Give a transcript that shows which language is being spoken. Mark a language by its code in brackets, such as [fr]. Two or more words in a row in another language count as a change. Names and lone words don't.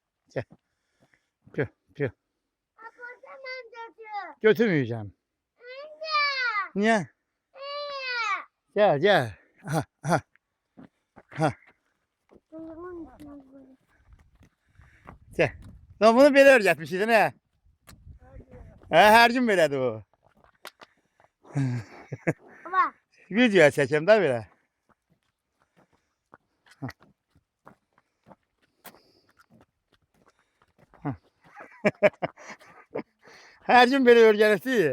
[tr] Gel. Püh, püh. Apotamam çocuğu. Götürmeyeceğim. Anne. Niye? Anne. Gel gel. Ha, ha, ha. Duyumun içine böyle. [az] Gel. Lan bunu belə öyrətmişik nə? Hər gün belədir o. Baba. Videoya çəkəm də belə. Hər gün belə öyrənirsi.